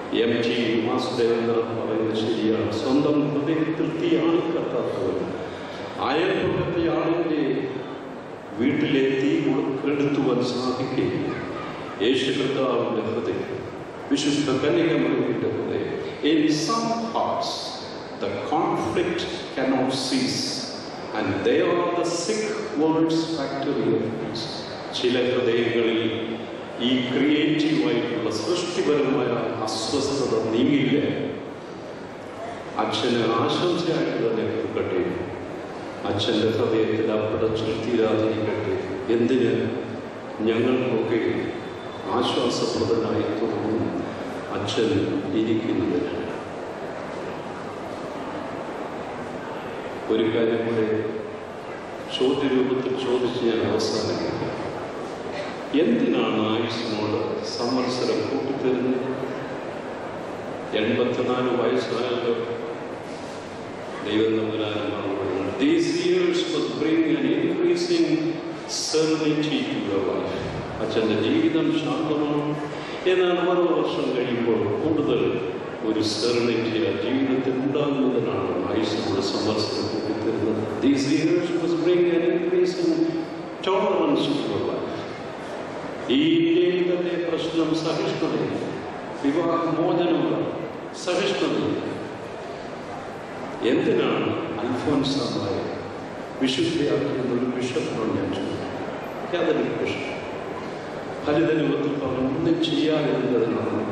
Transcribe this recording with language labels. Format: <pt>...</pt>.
<ml>MT Vasudevan പറയുന്നത് ശരിയാണ്. സ്വന്തം ഹൃദയത്തിൽ തീ ആളിക്കത്താത്തവർ അയൽപക്കത്തെ ആളിൻ്റെ വീട്ടിലെ തീ കെടുത്തുവാൻ സാധിക്കുകയില്ല. യേശു കർത്താവിൻ്റെ ഹൃദയം, വിശുദ്ധ കന്യകമറിയയുടെ ഹൃദയം.</ml> <en>In some hearts the conflict cannot cease, and they are the sick world's factory of peace.</en> <ml>ചില ഹൃദയങ്ങളിൽ ഈ ക്രിയേറ്റീവായിട്ടുള്ള സൃഷ്ടിപരമായ അസ്വസ്ഥത നീങ്ങില്ല. അച്ഛന് ആശംസയായിട്ട് തന്നെ കൊടുക്കട്ടെ, അച്ഛൻ്റെ ഹൃദയത്തിൽ അപ്പടച്ചിൽ തീരാതിരിക്കട്ടെ. എന്തിന് ഞങ്ങൾക്കൊക്കെ ആശ്വാസപ്രദനായി തുടർന്നും അച്ഛൻ ഇരിക്കുന്നതിന്. ഒരു കാര്യം കൂടെ ചോദ്യരൂപത്തിൽ ചോദിച്ച് ഞാൻ അവസാനിപ്പിക്കാം. എന്തിനാണ് ആയുസ്സിനോട് സംവത്സരം കൂട്ടിത്തരുന്നത്? 84 വയസ്സായല്ലോ. ദൈവം തമ്പുരാൻ മറുപടി,</ml> <en>these years must bring an increasing serenity to your life.</en> <ml>അച്ഛൻ്റെ ജീവിതം ശാന്തമാണ്. എന്നാൽ ഓരോ വർഷം കഴിയുമ്പോൾ കൂടുതൽ ഒരു സെറനിറ്റി ആ ജീവിതത്തിൽ ഉണ്ടാകുന്നതിനാണ് ആയുസ്സിനോട് സംവത്സരം കൂട്ടിത്തരുന്നത്.</ml> <en>These years must bring an increasing tolerance to your life.</en> <ml>ഈ ഇന്ത്യയിൽ തന്നെ പ്രശ്നം സഹിഷ്ണുതയില്ല, വിവാഹമോചനമുള്ള സഹിഷ്ണുതയില്ല. എന്തിനാണ് അൽഫോൻസായ വിശുദ്ധയാക്കിയെന്ന ഒരു ബിഷപ്പാണ് ഞാൻ ചോദിക്കുന്നത്. അതൊരു ബിഷപ്പ് ഹരിതരൂപത്തിൽ പറഞ്ഞു, ഒന്നും ചെയ്യാതിരുന്നതിനാണ്.</ml>